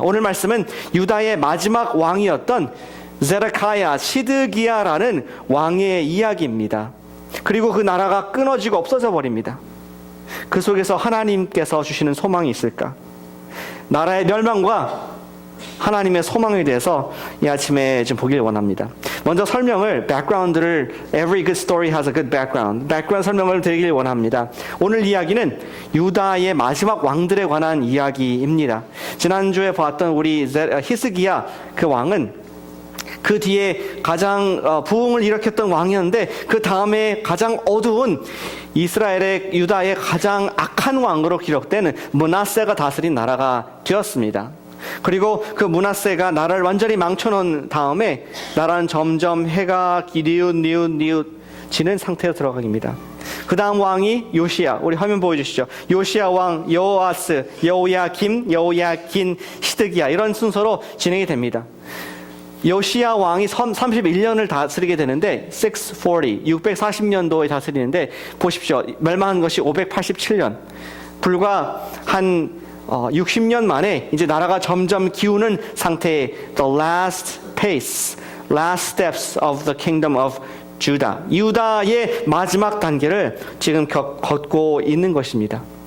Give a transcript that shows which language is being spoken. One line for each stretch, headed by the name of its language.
Korean: 오늘 말씀은 유다의 마지막 왕이었던 제데키야, 시드기야라는 왕의 이야기입니다. 그리고 그 나라가 끊어지고 없어져 버립니다. 그 속에서 하나님께서 주시는 소망이 있을까? 나라의 멸망과 하나님의 소망에 대해서 이 아침에 좀 보기를 원합니다. 먼저 background를
English: every good story has a good background
Korean: 설명을 드리길 원합니다. 오늘 이야기는 유다의 마지막 왕들에 관한 이야기입니다. 지난주에 봤던 우리 히스기야 그 왕은 그 뒤에 가장 부흥을 일으켰던 왕이었는데 그 다음에 가장 어두운 유다의 가장 악한 왕으로 기록되는 므낫세가 다스린 나라가 되었습니다. 그리고 그 므낫세가 나라를 완전히 망쳐놓은 다음에 나라는 점점 해가 뉘웃뉘웃 지는 상태로 들어갑니다. 그 다음 왕이 요시야. 우리 화면 보여주시죠. 요시야 왕, 여호아스, 여호야김, 여호야긴, 시드기야. 이런 순서로 진행이 됩니다. 요시야 왕이 31년을 다스리게 되는데 640년도에 다스리는데 보십시오. 멸망한 것이 587년. 불과 한 60년 만에 이제 나라가 점점 기우는 상태의
English: the last pace, last steps of the kingdom of Judah.
Korean: 유다의 마지막 단계를 지금 걷고 있는 것입니다.